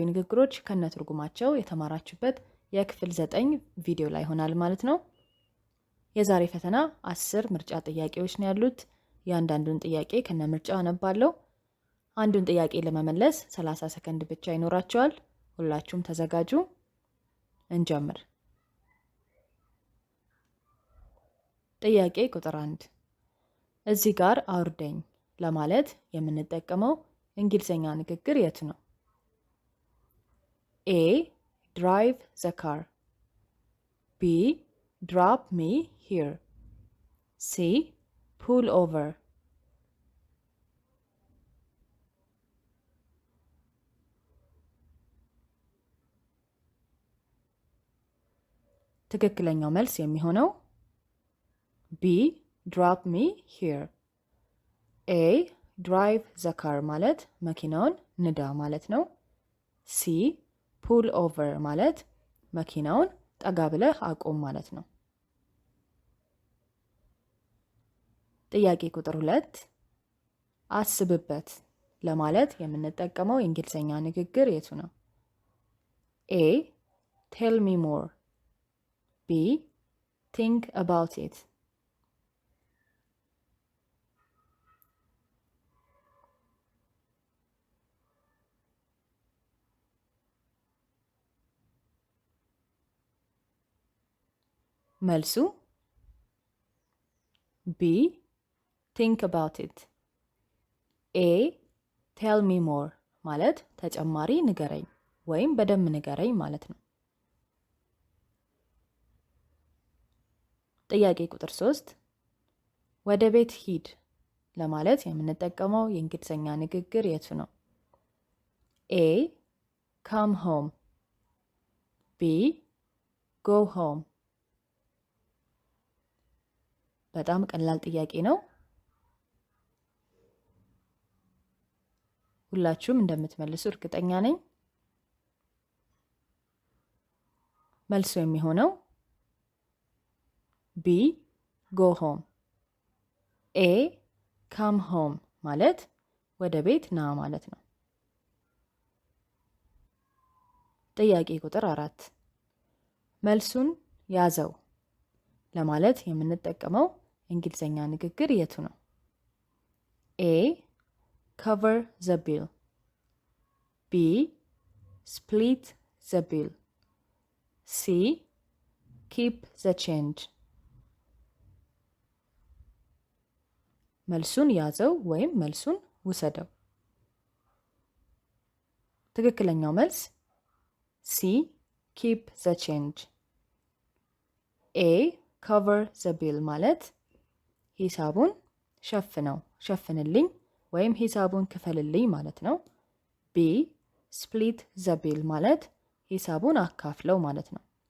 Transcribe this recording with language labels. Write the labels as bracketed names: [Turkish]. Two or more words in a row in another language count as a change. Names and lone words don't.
[Amharic] ንግግሮች ከነትርጉማቸው የተማራችሁበት የክፍል 9 ቪዲዮ ላይ ይሆናል ማለት ነው። የዛሬ ፈተና 10 ምርጫ ጥያቄዎች ነው ያሉት። ያንዳንዱን ጥያቄ ከነምርጫው አነባለሁ። አንዱን ጥያቄ ለመመለስ 30 ሰከንድ ብቻ ይኖራቸዋል። ሁላችሁም ተዘጋጁ። እንጀምር። ጥያቄ ቁጥር 1 እዚህ ጋር አውርደኝ ለማለት የምንጠቀመው እንግሊዘኛ ንግግር የቱ ነው? [English] ኤ drive the car B drop me here C pull over [Amharic] ትክክለኛው መልስ የሚሆነው [English] B drop me here A drive the car [Amharic] ማለት መኪናውን ንዳ ማለት ነው። [English] C pull over [Amharic] ማለት መኪናውን ጠጋ ብለህ አቁም ማለት ነው። ጥያቄ ቁጥር 2 አስብበት ለማለት የምንጠቀመው የእንግሊዘኛ ንግግር የቱ ነው? [English] A tell me more B think about it መልሱ B think about it A tell me more [Amharic] ማለት ተጨማሪ ንገረኝ ወይም በደንብ ንገረኝ ማለት ነው። ጥያቄ ቁጥር 3 ወደ ቤት ሂድ ለማለት የምንጠቀመው የእንግሊዘኛ ንግግር የቱ ነው? [English] A come home B go home [Amharic] በጣም ቀላል ጥያቄ ነው። ሁላችሁም እንደምትመልሱ እርግጠኛ ነኝ። መልሱ የሚሆነው [English] B go home A come home [Amharic] ማለት ወደ ቤት ና ማለት ነው። ጥያቄ ቁጥር 4 መልሱን ያዘው ለማለት የምንጠቀመው እንግሊዘኛ ንግግር የቱ ነው? [English] A cover the bill B split the bill C keep the change [Amharic] መልሱን ያዘው ወይም መልሱን ውሰደው። ትክክለኛው መልስ [English] C keep the change A cover the bill [Amharic] ማለት ሂሳቡን ሸፍንልኝ ወይም ሂሳቡን ክፈልልኝ ማለት ነው። [English] B split the bill [Amharic] ማለት ሂሳቡን አካፍለው ማለት ነው።